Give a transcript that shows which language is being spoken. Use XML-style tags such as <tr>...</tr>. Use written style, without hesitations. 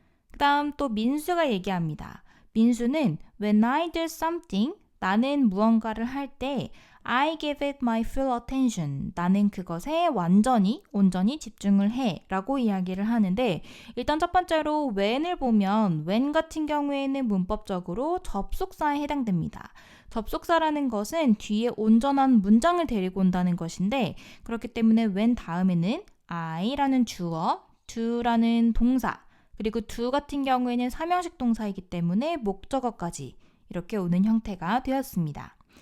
<ko>그 다음 또 민수가 얘기합니다. 민수는</ko> <en>When I do something,</en> <ko>나는 무언가를 할 때</ko> <en>I give it my full attention.</en> <ko>나는 그것에 온전히 집중을 해 라고 이야기를 하는데 일단 첫 번째로 when을 보면 when 같은 경우에는 문법적으로 접속사에 해당됩니다. 접속사라는 것은 뒤에 온전한 문장을 데리고 온다는 것인데 그렇기 때문에 when 다음에는 I라는 주어, do라는 동사 그리고 do 같은 경우에는 삼형식 동사이기 때문에 목적어까지 이렇게 오는 형태가 되었습니다.</ko>